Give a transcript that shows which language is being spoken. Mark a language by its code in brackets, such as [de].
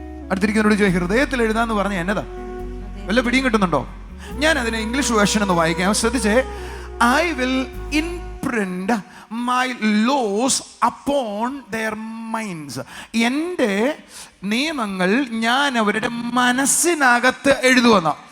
[ml] അടുത്തിരിക്കുന്നവരോട് ചോദിക്കും, ഹൃദയത്തിൽ എഴുതാന്ന് പറഞ്ഞാൽ എന്നതാ? വല്ല പിടിയും കിട്ടുന്നുണ്ടോ? ഞാൻ അതിനെ ഇംഗ്ലീഷ് വേർഷൻ ഒന്ന് വായിക്കാം, ശ്രദ്ധിച്ചേ. [en] I will imprint my laws upon their minds. [ml] എൻ്റെ നിയമങ്ങൾ ഞാൻ അവരുടെ മനസ്സിനകത്ത് എഴുതുവെന്ന.